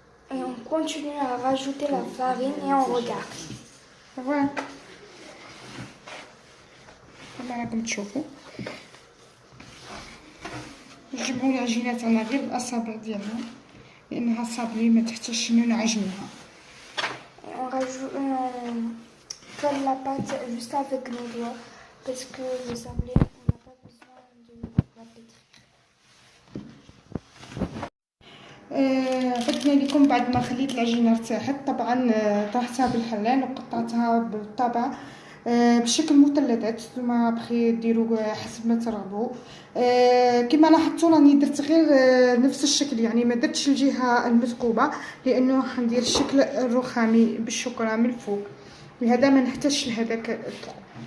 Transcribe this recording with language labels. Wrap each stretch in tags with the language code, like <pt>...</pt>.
<fr>Et on continue à rajouter la farine et on regarde.</fr> <ar>فوالا كما راكم تشوفوا نجمعوا العجينة تاعنا غير بالاصابع ديالنا لانها صابلي ما تحتاجش نعجنوها.</ar> <fr>On rajoute, on colle la pâte juste avec nos doigts parce que le sablé, on n'a pas besoin de la pétrir.</fr> <ar>بدنا لكم بعد ما خليت العجينه ارتاحت طبعا طرحتها بالحلال وقطعتها بالطبع بشكل مثلثات. نتوما بخي ديروا حسب ما ترغبوا. كما لاحظتوا راني درت غير نفس الشكل، يعني ما درتش الجهه المثقوبه لانه حندير الشكل الرخامي بالشوكولا من الفوق، لهذا ما نحتاجش لهذاك الطرق.</ar>